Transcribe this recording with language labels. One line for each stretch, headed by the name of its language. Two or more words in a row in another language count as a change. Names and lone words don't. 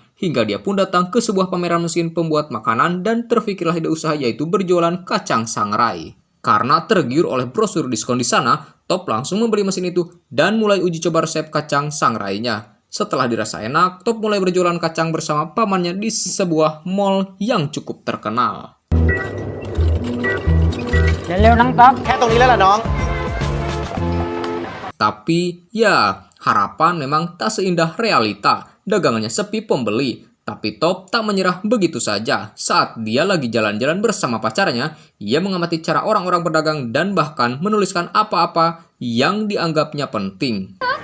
Indonesian: Hingga dia pun datang ke sebuah pameran mesin pembuat makanan dan terfikirlah ide usaha yaitu berjualan kacang sangrai. Karena tergiur oleh brosur diskon di sana, Top langsung membeli mesin itu dan mulai uji coba resep kacang sangrainya. Setelah dirasa enak, Top mulai berjualan kacang bersama pamannya di sebuah mall yang cukup terkenal.
Thai: เร็วๆน้องต๊อบ แค่ตรงนี้แล้วล่ะน้อง
Indonesian: Tapi ya, harapan memang tak seindah realita. Dagangannya sepi pembeli. Tapi Top tak menyerah begitu saja. Saat dia lagi jalan-jalan bersama pacarnya, ia mengamati cara orang-orang berdagang dan bahkan menuliskan apa-apa yang dianggapnya penting.